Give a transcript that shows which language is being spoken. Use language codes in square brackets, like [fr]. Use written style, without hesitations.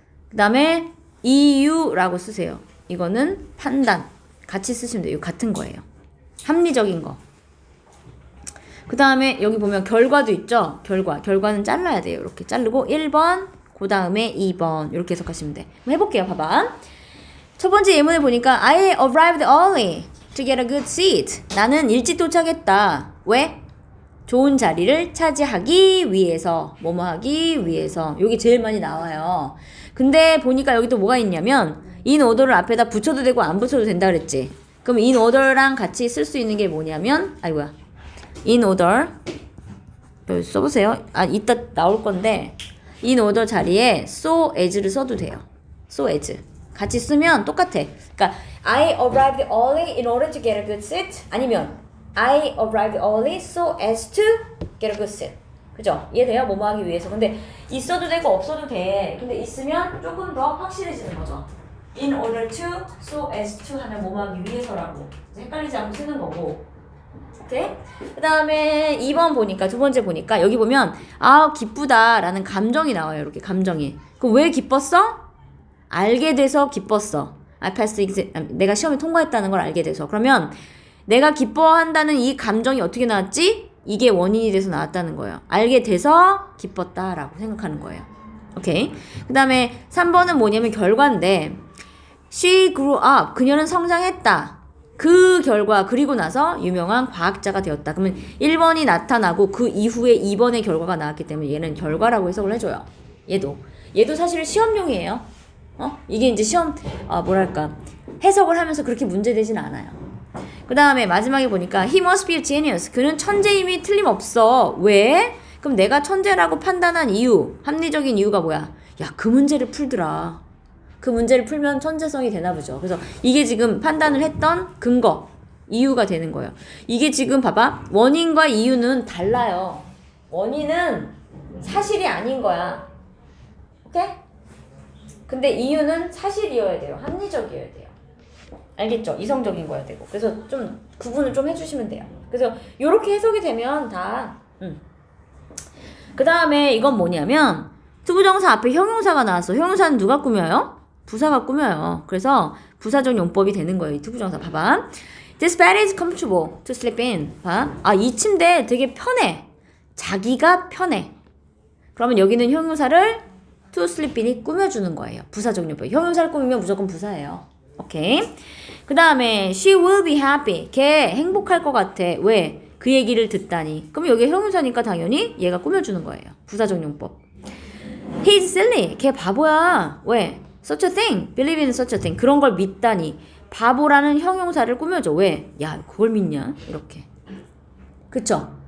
[ko] 그 다음에 이유라고 쓰세요. 이거는 판단. 같이 쓰시면 돼요. 이거 같은 거예요. 합리적인 거. 그 다음에 여기 보면 결과도 있죠? 결과는 잘라야 돼요. 이렇게 자르고 1번, 그 다음에 2번 이렇게 해석하시면 돼. 한번 해볼게요. 봐봐. 첫 번째 예문을 보니까 [en] I arrived early to get a good seat. [ko] 나는 일찍 도착했다. 왜? 좋은 자리를 차지하기 위해서. 뭐뭐 하기 위해서. 여기 제일 많이 나와요. 근데 보니까 여기 또 뭐가 있냐면 in order를 앞에다 붙여도 되고 안 붙여도 된다 그랬지. 그럼 in order랑 같이 쓸 수 있는 게 뭐냐면 아이고야. in order 여기 써보세요. 이따 나올 건데 in order 자리에 so as를 써도 돼요. so as 같이 쓰면 똑같아. 그러니까 [en] I arrived early in order to get a good seat. [ko] 아니면 [en] I arrived early so as to get a good seat. [ko] 그죠? 이해돼요? 뭐뭐 하기 위해서. 근데 있어도 되고 없어도 돼. 근데 있으면 조금 더 확실해지는 거죠. [en] in order to, so as to [ko] 하면 뭐뭐 하기 위해서라고. 헷갈리지 않고 쓰는 거고. 오케이? 그 다음에 2번 보니까, 두 번째 보니까 여기 보면 기쁘다 라는 감정이 나와요. 이렇게 감정이. 그럼 왜 기뻤어? 알게 돼서 기뻤어. [en] I passed exam. [ko] 내가 시험에 통과했다는 걸 알게 돼서. 그러면 내가 기뻐한다는 이 감정이 어떻게 나왔지? 이게 원인이 돼서 나왔다는 거예요. 알게 돼서 기뻤다라고 생각하는 거예요. 오케이. 그 다음에 3번은 뭐냐면 결과인데 [en] She grew up. [ko] 그녀는 성장했다. 그 결과 그리고 나서 유명한 과학자가 되었다. 그러면 1번이 나타나고 그 이후에 2번의 결과가 나왔기 때문에 얘는 결과라고 해석을 해줘요. 얘도 사실 시험용이에요. 이게 이제 시험 뭐랄까 해석을 하면서 그렇게 문제되진 않아요. 그 다음에 마지막에 보니까 [en] He must be a genius. [ko] 그는 천재임이 틀림없어. 왜? 그럼 내가 천재라고 판단한 이유, 합리적인 이유가 뭐야? 야, 그 문제를 풀더라. 그 문제를 풀면 천재성이 되나 보죠. 그래서 이게 지금 판단을 했던 근거, 이유가 되는 거예요. 이게 지금 봐봐. 원인과 이유는 달라요. 원인은 사실이 아닌 거야. 오케이? 근데 이유는 사실이어야 돼요. 합리적이어야 돼요. 알겠죠? 이성적인 거야 되고. 그래서 좀 구분을 좀 해주시면 돼요. 그래서 이렇게 해석이 되면 다. 그 다음에 이건 뭐냐면 투부정사 앞에 형용사가 나왔어. 형용사는 누가 꾸며요? 부사가 꾸며요. 그래서 부사적 용법이 되는 거예요. 이 투부정사 봐봐. [en] This bed is comfortable to sleep in. [ko] 봐. 이 침대 되게 편해. 자기가 편해. 그러면 여기는 형용사를 [en] to sleep in [ko] 이 꾸며주는 거예요. 부사적 용법. 형용사를 꾸미면 무조건 부사예요. 오케이. 그 다음에 [en] she will be happy. [ko] 걔 행복할 것 같아. 왜? 그 얘기를 듣다니. 그럼 여기 형용사니까 당연히 얘가 꾸며주는 거예요. 부사적 용법. [en] He's silly. [ko] 걔 바보야. 왜? [en] Such a thing. Believe in such a thing. [ko] 그런 걸 믿다니. 바보라는 형용사를 꾸며줘. 왜? 야, 그걸 믿냐? 이렇게. 그쵸?